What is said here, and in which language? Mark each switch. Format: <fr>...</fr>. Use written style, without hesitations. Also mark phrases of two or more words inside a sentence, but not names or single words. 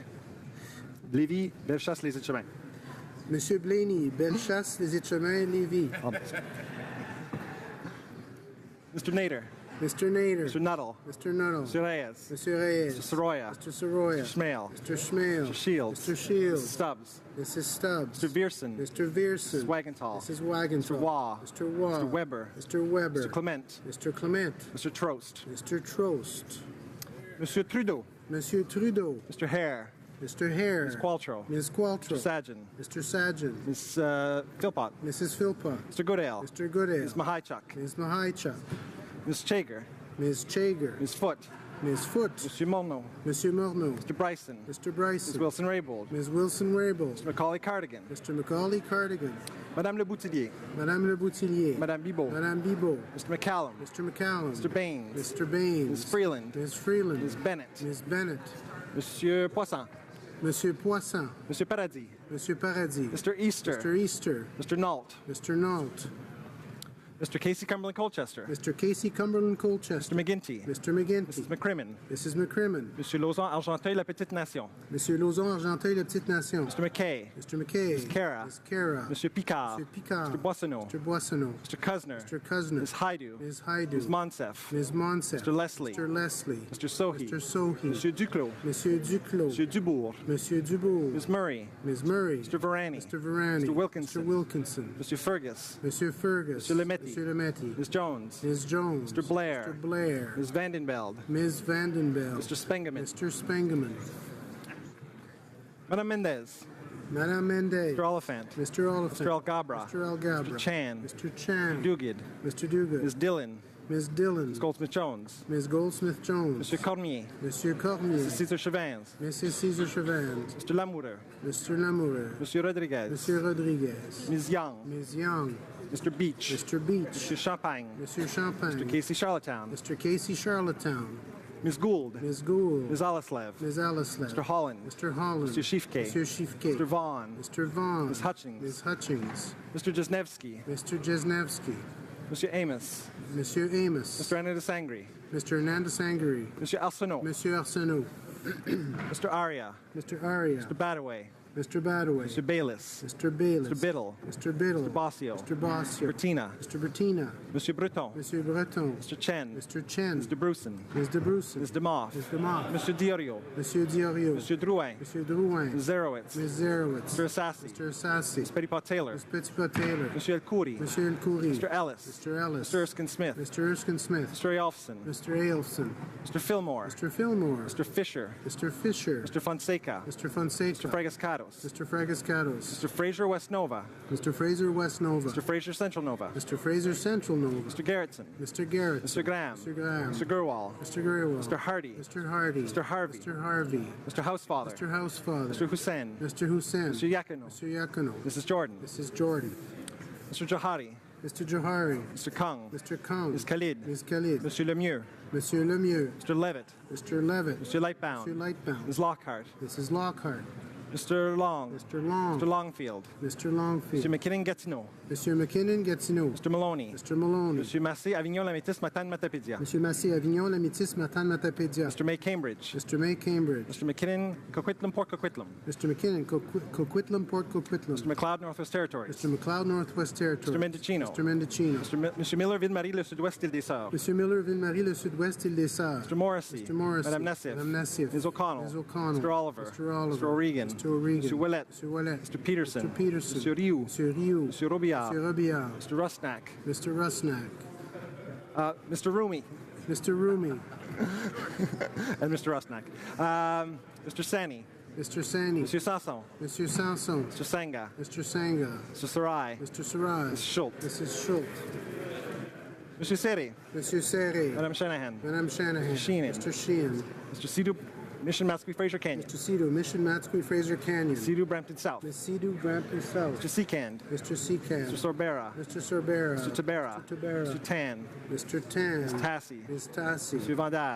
<en>Lévis, Bellechasse, les Etchemins. Monsieur Blaney, Bellechasse, les Etchemins, Lévis. Mr. Nader. Mr. Nader. Mr. Nuttall. Mr. Nuttall. Mr. Reyes. Mr. Reyes. Mr. Soroya. Mr. Soroya. Mr. Schmale. Mr. Schmale. Mr. Shields. Mr. Shields. Mrs. Stubbs. Mrs. Stubbs. Mr. Vierson. Mr. Vierson. Mrs. Wagenthal. Mrs. Wagenthal. Mr. Waugh. Mr. Waugh. Mr. Weber. Mr. Weber. Mr. Clement. Mr. Clement. Mr. Trost. Mr. Trost. Monsieur Trudeau. Monsieur Trudeau. Mr. Hare. Mr. Hare. Ms. Qualtrough. Ms. Qualtrough. Mr. Sajan. Mr. Sajan. Ms. Philpott. Mrs. Philpott. Mr. Goodale. Mr. Goodale. Ms. Mahaichuk. Ms. Mahaichuk. Ms. Chager. Ms. Chager. Ms. Foote. Ms. Foote. Monsieur Morneau. Monsieur Morneau. Mr. Bryson. Mr. Bryson. Ms. Wilson-Raybould. Ms. Wilson-Raybould. Mr. Macaulay Cardigan. Mr. Macaulay Cardigan. Madame Le Boutillier. Madame Le Boutillier. Madame Bibeau. Madame Bibeau. Mr. McCallum. Mr. McCallum. Mr. Baines. Mr. Baines. Ms. Freeland. Ms. Freeland. Ms. Bennett. Ms. Bennett. Monsieur Poisson. Monsieur Poisson. Monsieur Paradis. Monsieur Paradis. Mr. Easter. Mr. Easter. Mr. Nault. Mr. Nault. Mr. Casey Cumberland Colchester. Mr. Casey Cumberland Colchester. Mr. McGinty. Mr. McGinty. Mrs. McCrimmon. Mrs. McCrimmon. Monsieur Lauzon, Argenteuil, La Petite Nation. Monsieur Lauzon, Argenteuil, La Petite Nation. Mr. McKay. Mr. McKay. Ms. Cara. Ms. Cara. Monsieur Picard. Monsieur Picard. Mr. Boissonneau. Mr. Boissonneau. Mr. Cousin. Mr. Cousin. Ms. Haidu. Ms. Haidu. Ms. Monsef. Ms. Monsef. Mr. Leslie. Mr. Leslie. Mr. Sohi. Mr. Sohi. Monsieur Duclos. Monsieur Duclos. Monsieur Dubourg. Monsieur Dubourg. Ms. Murray. Ms. Murray. Mr. Varani. Mr. Varani. Mr. Wilkinson. Mr. Wilkinson. Monsieur Fergus. Monsieur Fergus. Monsieur Lemetti. Monsieur Lemetti. Ms. Jones. Ms. Jones. Mr. Blair. Mr. Blair. Ms. Vandenveld. Ms. Vandenbeld. Mr. Spengeman. Mr. Spengeman. Madame Mendez. Madame Mendez. Mr. Oliphant. Mr. Oliphant. Mr. Algabra. Mr. Algabra. Mr. Chan. Mr. Chan. Dugid. Mr. Duguid. Ms. Dillon. Ms. Dillon. Ms. Goldsmith-Jones. Ms. Goldsmith-Jones. Monsieur Cormier. Monsieur Cormier. Mrs. Cesar Chavins. Mrs. Cesar Chavins. Mr. Lamoureux. Mr. Lamoureux. Monsieur Rodriguez. Monsieur Rodriguez. Ms. Young. Ms. Young. Mr. Beach. Mr. Beach. Monsieur Champagne. Monsieur Champagne. Mr. Casey Charlottetown. Mr. Casey Charlottetown. Ms. Gould. Ms. Gould. Ms. Alaslev. Ms. Alaslev. Mr. Holland. Mr. Holland. Mr. Schiefke. Mr. Schiefke. Mr. Vaughn. Mr. Vaughn. Ms. Hutchings. Ms. Hutchings. Mr. Jesnevsky. Mr. Jesnevsky. Monsieur Amos. Monsieur Amos. Mr. Hernandez Sangri. Mr. Hernandez Sangri. Monsieur Arsenault. Monsieur Arsenault. Mr. Aria. Mr. Aria. Mr. Badaway. Mr. Badaway. Mr. Bayless. Mr. Bayless. Mr. Biddle. Mr. Biddle. Mr. Bossio. Mr. Bossio. Bertina. Mr. Bertina. Monsieur Breton. Monsieur Breton. Mr. Chen. Mr. Chen. Mr. Bruson. Ms. de Bruce. Ms. DeMoff. Ms. DeMoff. Monsieur Diorio. Monsieur Diorio. Monsieur Drouin. Monsieur Drouin. Ms. Zerowitz. Ms. Zerowitz. Mr. Assassi. Mr. Assassi. Ms. Petitpas Taylor. Ms. Petitpas Taylor. Monsieur El Khoury. Monsieur El Khoury. Mr. Ellis. Mr. Ellis. Mr. Erskine Smith. Mr. Erskine Smith. Mr. Elfson. Mr. Ailson. Mr. Fillmore. Mr. Fillmore. Mr. Fisher. Mr. Fisher. Mr. Fonseca. Mr. Fonseca. Mr. Fragascados. Mr. Fragascados. Mr. Fraser West Nova. Mr. Fraser West Nova. Mr. Fraser Central Nova. Mr. Fraser Central Nova. Mr. Garrettson. Mr. Garrett. Mr. Graham. Mr. Graham. Mr. Gurwal. Mr. Gurwal. Mr. Hardy. Mr. Hardy. Mr. Harvey. Mr. Harvey. Mr. Housefather. Mr. Housefather. Mr. Hussein. Mr. Hussein. Mr. Yakuno. Mr. Yakuno. Mrs. Jordan. Mrs. Jordan. Mr. Johari. Mr. Johari. Mr. Kung. Mr. Kong. Ms. Khalid. Ms. Khalid. Monsieur Lemieux. Monsieur Lemieux. Mr. Levitt. Mr. Levitt. Mr. Lightbound. Mr. Lightbound. Ms. Lockhart. Mrs. Lockhart. Mr. Long. Mr. Long. Mr. Longfield. Mr. Longfield. Mr. McKinnon Gatineau. Monsieur McKinnon Gatineau. Mr. Maloney. Mr. Maloney. Monsieur Massé Avignon Lamitis Matane Matapédia. Monsieur Massé Avignon Lamitis Matane Matapédia. Mr. May Cambridge. Mr. May Cambridge. Mr. McKinnon Coquitlam Port Coquitlam. Mr. McKinnon Coquitlam Port Coquitlam. Mr. McLeod Northwest Territories. Mr. McLeod Northwest Territories. Mr. Mendocino. Mr. Mendocino. Monsieur Miller Ville-Marie Le Sud-Ouest Île des Sœurs. Monsieur Miller Ville-Marie Le Sud-Ouest Île des Sœurs. Mr. Morrissey. Mr. Morrissey. Madame Nassif. Madame Nassif. Ms. O'Connell. Ms. O'Connell. Mr. Oliver. Mr. Oliver. Mr. O'Regan. Mr. O'Regan. Mr. Willett. Mr. Willett. Mr. Peterson. Mr. Peterson. Mr. Rioux. Mr. Rioux. Mr. Robillard. Mr. Robillard. Mr. Rusnak. Mr. Rusnak. Mr. Rumi. Mr. Rumi. And Mr. Rusnak. Mr. Sani. Mr. Sani. Monsieur Sanson. Monsieur Sanson. Mr. Sanga. Mr. Sanga. Mr. Sarai. Mr. Sarai. Mrs. Schultz. Mrs. Schultz. Monsieur Seri. Monsieur Serre. Madame Shanahan. Madame Shanahan. Mr. Sheehan. Mr. Sheehan. Mr. Sidhu, Mission Matsqui Fraser Canyon. Mr. Sidhu, Mission Matsqui Fraser Canyon. Sidhu, Brampton South. Ms. Sidhu, Brampton South. Mr. Seacand. Mr. Seacand. Mr. Sorbera. Mr. Sorbera. Mr. Tabera. Mr. Tabera. Mr. Tan. Mr. Tan. Ms. Tassi. Ms. Tassi. Monsieur Vandal.</en>